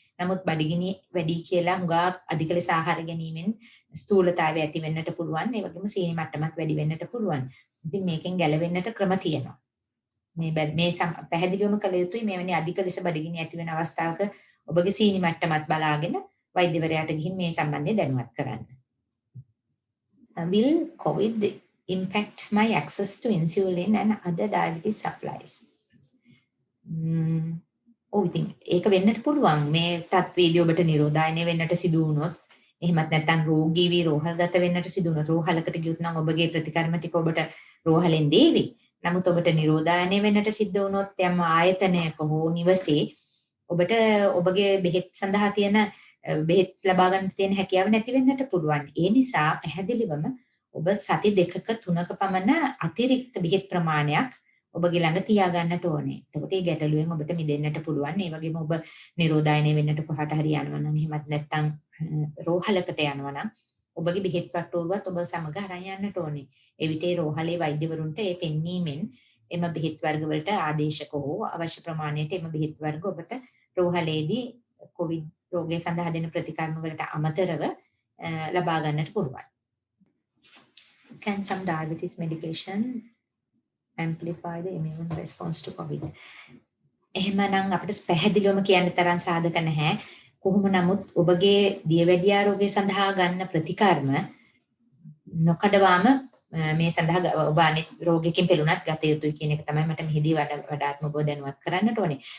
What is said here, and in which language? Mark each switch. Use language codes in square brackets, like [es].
[si] නමුත් බඩගිනි වැඩි කියලා හුඟා අධික ලෙස ආහාර ගැනීමෙන් ස්ථූලතාවය ඇති වෙන්නට පුළුවන්. ඒ වගේම සීනි මට්ටමත් වැඩි වෙන්නට පුළුවන්. ඉතින් මේකෙන් ගැලවෙන්නට ක්‍රම තියෙනවා. මේ පැහැදිලිවම කළ යුතුයි මෙවැනි අධික ලෙස බඩගිනි ඇති වෙන අවස්ථාවක ඔබගේ සීනි මට්ටමත් බලාගෙන වෛද්‍යවරයාට ගිහින් මේ සම්බන්ධයෙන් දැනුවත් කරන්න. [en] Will COVID impact my access to insulin and other diabetes supplies? [si] ඉතින් ඒක වෙන්නට පුළුවන්. මේ තත්වේදී ඔබට නිරෝධායනය වෙන්නට සිදු වුණොත් එහෙමත් නැත්නම් රෝගී වී රෝහල්ගත වෙන්නට සිදු වුණොත් රෝහලකට ගියොත් නම් ඔබගේ ප්‍රතිකර්ම ටික ඔබට රෝහලෙන් දේවි. නමුත් ඔබට නිරෝධායනය වෙන්නට සිද්ධ වුණොත් යම් ආයතනයක හෝ නිවසේ ඔබට ඔබගේ බෙහෙත් සඳහා තියෙන බෙහෙත් ලබා ගන්න තියෙන හැකියාව නැති වෙන්නට පුළුවන්. ඒ නිසා පැහැදිලිවම ඔබ සති 2ක 3ක පමණ අතිරික්ත බෙහෙත් ප්‍රමාණයක් ඔබගේ ළඟ තියාගන්නට ඕනේ. එතකොට මේ ගැටලුවෙන් ඔබට මිදෙන්නට පුළුවන්. ඒ වගේම ඔබ නිරෝධායනය වෙන්නට කොහාට හරි යනවා නම් එහෙමත් නැත්නම් රෝහලකට යනවා නම් ඔබගේ බෙහෙත් වට්ටෝරුවත් ඔබ සමග අරන් යන්නට ඕනේ. එවිට ඒ රෝහලේ වෛද්‍යවරුන්ට ඒ පෙන්වීමෙන් එම බෙහෙත් වර්ග වලට ආදේශක හෝ අවශ්‍ය ප්‍රමාණයට එම බෙහෙත් වර්ග ඔබට රෝහලේදී කොවිඩ් රෝගය සඳහා දෙන ප්‍රතිකර්ම වලට අමතරව ලබා ගන්නට පුළුවන්. [en] Can some diabetes medication amplify the immune response to COVID? [si] එහෙමනම් අපිට පැහැදිලිවම කියන්න තරම් සාධක නැහැ. කොහොම නමුත් ඔබගේ දියවැඩියා රෝගය සඳහා ගන්න ප්‍රතිකර්ම නොකඩවාම මේ සඳහා ඔබ අනිත් රෝගයකින් පෙළුණත් ගත යුතුයි කියන එක තමයි මට මෙහිදී වඩාත්ම ඔබ දැනුවත් කරන්නට ඕනේ.